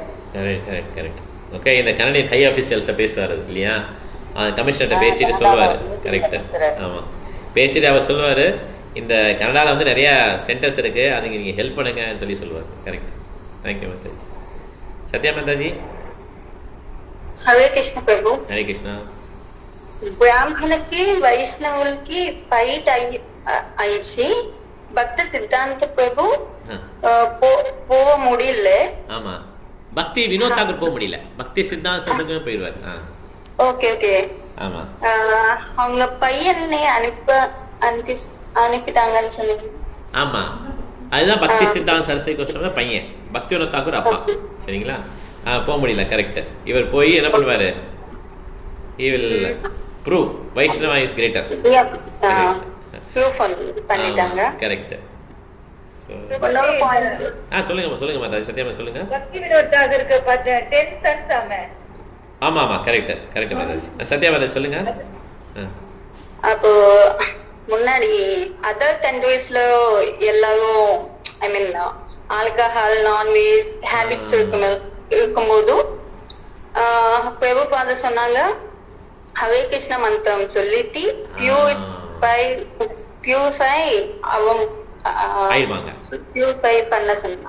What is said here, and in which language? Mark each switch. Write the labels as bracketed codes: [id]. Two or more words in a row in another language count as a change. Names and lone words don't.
[ta] கரெக்ட். ஓகே, இந்த [en] Canadian high officials [ta] பேசுவார் இல்லையா, கமிஷனர்கிட்ட பேசிட்டு சொல்லுவார். கரெக்ட். ஆமாம், பேசிட்டு அவர் சொல்லுவார், இந்த கனடாவில் வந்து நிறையா சென்டர்ஸ் இருக்குது, அதுக்கு நீங்கள் ஹெல்ப் பண்ணுங்கன்னு சொல்லி சொல்லுவார். கரெக்ட். தேங்க்யூ மாதாஜி. சத்யா மாதாஜி. [te] హరే కృష్ణ ప్రభు. హరే కృష్ణ. బ్రాహ్మణకి వైష్ణవులకి ఫైట్ అయ్యి భక్త సిద్ధాంత ప్రభు [ta] போக முடியல. ஆமா, பக்தி வினோத் தாக்கூர் போக முடியல, பக்தி சித்தாந்த சத்சங்கம் போயிடுவார். ஓகே. ஆமா, அவங்க பையனை அனுப்பிட்டாங்கன்னு சொல்லி. ஆமா, அதுதான் பக்தி சித்தாந்த சரஸ்வதி கோஸ்வாமி பையன், பக்தி வினோத் தாக்கூர் அப்பா. சரிங்களா, போக முடியல. கரெக்ட். இவர் போய் என்ன பண்ணுவாரு, [en] he will prove Vaishnava is greater. [ta] ப்ரூஃப் பண்ணிட்டாங்க. கரெக்ட். சொல்லுங்க மாதா சத்யாமா, சொல்லுங்க. பக்தி வினோத் தாகருக்கு 10 sons ஆமே. ஆமா கரெக்ட் மாதாஜி. சத்யா மாதாஜி சொல்லுங்க. அப்போ முன்னாடி [en] other countries [ta] எல்லாரும் [en] I mean alcohol nonveg habits [ta] இருக்கும்போது பிரபுபாத சொன்னாங்க ஹரே கிருஷ்ண மந்திரம் சொல்லிட்டு [en] purify purify [ta] பண்ண சொன்னாங்க.